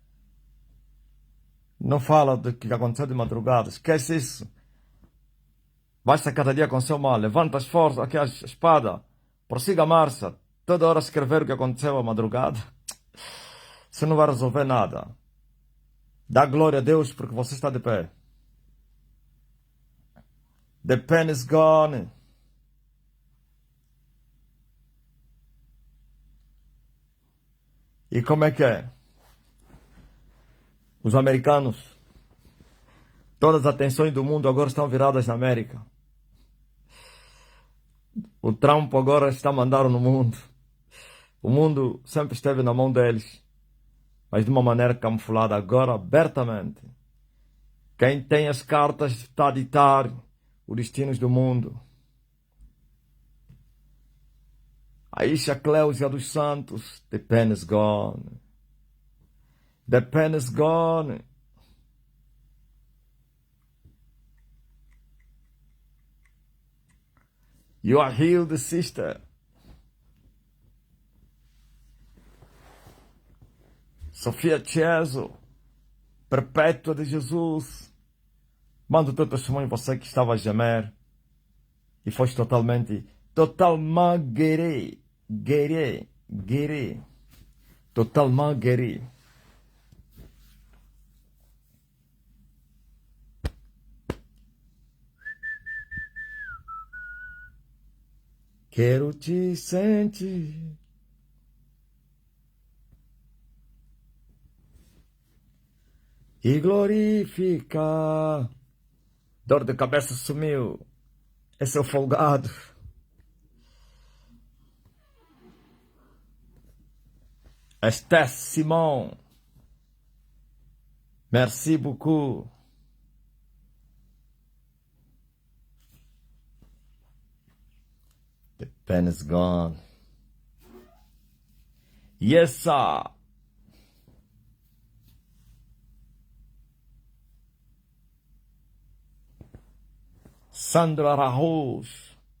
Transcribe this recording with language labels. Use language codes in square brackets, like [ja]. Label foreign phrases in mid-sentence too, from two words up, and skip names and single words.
[pt] Não fala do que aconteceu de madrugada. Esquece isso. Basta cada dia com seu mal. Levanta as forças, aqui a espada. Prossiga a marcha. Toda hora escrever o que aconteceu à madrugada. Você não vai resolver nada. Dá glória a Deus porque você está de pé. [en] The pen is gone. [pt] E como é que é? Os americanos, todas as atenções do mundo agora estão viradas na América. O Trump agora está mandando no mundo. O mundo sempre esteve na mão deles, mas de uma maneira camuflada, agora abertamente. Quem tem as cartas está a ditar os destinos do mundo. Aisha Cleusa dos Santos, [en] the pen is gone. The pen is gone. You are healed, sister. [pt] Sofia Cheso, Perpétua de Jesus. Manda o teu testemunho, você que estava a gemer e foste totalmente guéri. [fr] Totalement guéri. [pt] Quero te sentir. E glorificar. Dor de cabeça sumiu. Esse é o folgado. Esther Simon. [fr] Merci beaucoup. [en] The pen is gone. Yes, sir. [pt] Sandro Arroz.